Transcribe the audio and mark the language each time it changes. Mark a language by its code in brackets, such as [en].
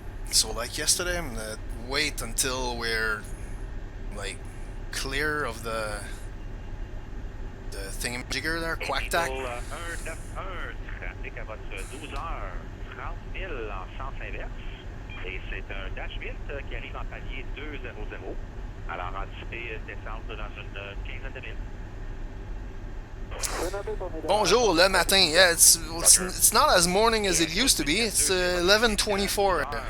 [en] So like yesterday, I'm gonna wait until we're like clear of the thingamajigger there, quack tack. [fr] 191, trafic à votre 12h, 30 000 en sens inverse. Et c'est un Dash 8 qui arrive en palier 200. Alors anticipez descente dans une quinzaine de minutes. Bonjour le matin. [en] Yeah, it's not as morning as it used to be. It's 11:24.